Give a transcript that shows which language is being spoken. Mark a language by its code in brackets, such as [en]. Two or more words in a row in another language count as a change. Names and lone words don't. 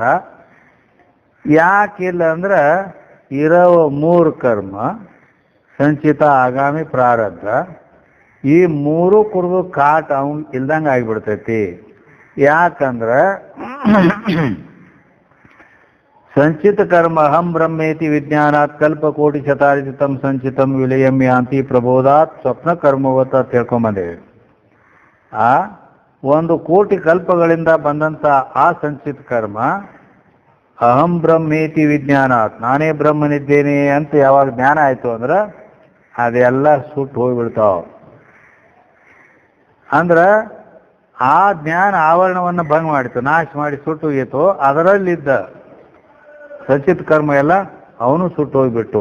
[kn] ಯಾಕಿಲ್ಲ ಅಂದ್ರ ಇರೋ 3 ಕರ್ಮ ಸಂಚಿತ ಆಗಾಮಿ ಪ್ರಾರಬ್ಧ ಈ 3 ಕುಡಿದು ಕಾಟ ಅವನ್ ಇಲ್ದಂಗೆ ಆಗಿಬಿಡ್ತೈತಿ. ಯಾಕಂದ್ರ ಸಂಚಿತ ಕರ್ಮ [sa] ಅಹಂ ಬ್ರಹ್ಮೇತಿ ವಿಜ್ಞಾನಾತ್ ಕಲ್ಪಕೋಟಿ ಶತಾರ್ಜಿತಂ ಸಂಚಿತಂ ವಿಲಯಂ ಯಾಂತಿ ಪ್ರಬೋಧಾತ್ ಸ್ವಪ್ನ ಕರ್ಮವತ ತಿಳ್ಕೊಂಬಂದೇವೆ. [kn] ಆ 1 ಕೋಟಿ ಕಲ್ಪಗಳಿಂದ ಬಂದಂತ ಆ ಸಂಚಿತ ಕರ್ಮ [sa] ಅಹಂ ಬ್ರಹ್ಮೇತಿ ವಿಜ್ಞಾನಾತ್, [kn] ನಾನೇ ಬ್ರಹ್ಮನಿದ್ದೇನೆ ಅಂತ ಯಾವಾಗ ಜ್ಞಾನ ಆಯ್ತು ಅಂದ್ರ ಅದೆಲ್ಲ ಸುಟ್ಟು ಹೋಗ್ಬಿಡ್ತಾವ. ಅಂದ್ರ ಆ ಜ್ಞಾನ ಆವರಣವನ್ನು ಭಂಗ ಮಾಡಿತು, ನಾಶ ಮಾಡಿ ಸುಟ್ಟು ಹೋಗಿತ್ತು. ಅದರಲ್ಲಿದ್ದ ಸಂಚಿತ ಕರ್ಮ ಎಲ್ಲ ಅವನು ಸುಟ್ಟು ಹೋಗ್ಬಿಟ್ಟು.